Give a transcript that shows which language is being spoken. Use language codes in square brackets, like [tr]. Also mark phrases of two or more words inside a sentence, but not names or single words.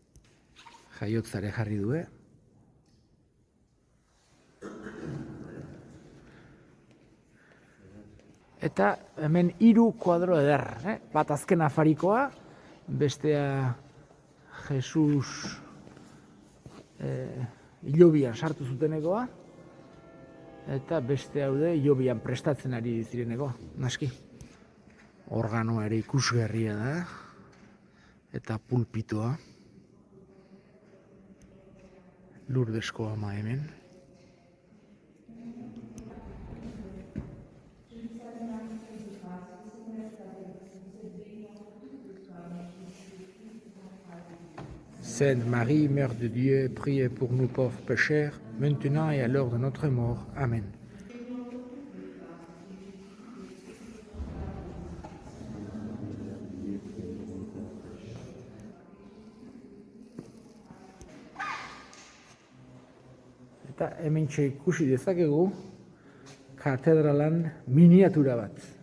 [eu] Jaiotzare jarri du, Eta hemen 3 kuadro eder, bat azken afarikoa, bestea Jesus hilobian sartu zutenekoa, eta beste haude hilobian prestatzen ari zirenekoa, naski. Organoa ere ikusgarria da, eta pulpitoa. Lurdesko ama hemen. [fr] Sainte Marie, Mère de Dieu, priez pour nous pauvres pécheurs, maintenant et à l'heure de notre mort. Amen. [eu] Eta hementxe ikusi dezakegu katedralan miniatura bat.